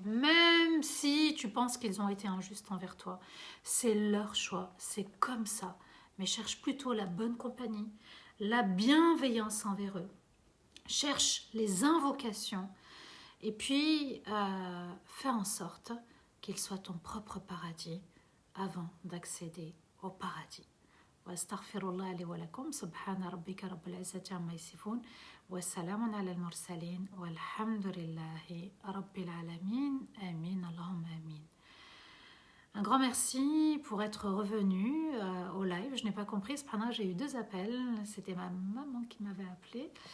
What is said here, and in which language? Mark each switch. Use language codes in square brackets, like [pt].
[fr] Même si tu penses qu'ils ont été injustes envers toi, c'est leur choix, c'est comme ça. Mais cherche plutôt la bonne compagnie, la bienveillance envers eux. Cherche les invocations et puis fais en sorte qu'il soit ton propre paradis avant d'accéder au paradis. [ar] واستغفر الله لي ولكم سبحان ربك رب العزة عما يصفون والسلام على المرسلين والحمد لله رب العالمين آمين اللهم آمين. [fr] Un grand merci pour être revenu au live. Je n'ai pas compris, cependant j'ai eu 2 appels. C'était ma maman qui m'avait appelé.